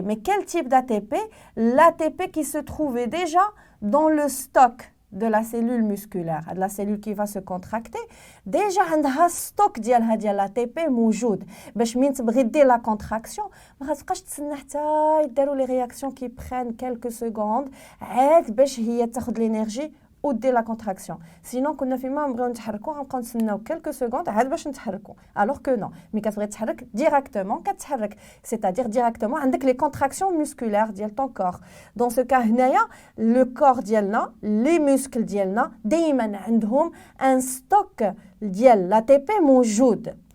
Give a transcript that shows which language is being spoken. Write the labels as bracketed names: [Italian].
[French] Mais quel type d'ATP? L'ATP qui se trouvait déjà dans le stock de la cellule musculaire, de la cellule qui va se contracter. [Arabic] Déjà, عندها stock ديال l'ATP موجود. باش من تبغي la contraction, ما غتبقاش تسنى حتى يديروا [French] les réactions qui prennent quelques secondes [Arabic] عاد باش هي تاخذ l'énergie ودير [French] la contraction. [Arabic] Sinon, كنا فيما نبغيو نتحركوا غنبقاو نتسناو [French] quelques secondes [Arabic] عاد باش نتحركوا. [French] Alors que non, [Arabic] مي كتبغي تحرك [French] directement [Arabic] كتحرك, [French] c'est-à-dire directement [Arabic] عندك [French] les contractions musculaires ديال ton corps. Dans ce cas [Arabic] هنايا [French] le corps ديالنا, les muscles [Arabic] ديالنا دائما عندهم [French] un stock ديال l'ATP [Arabic] موجود.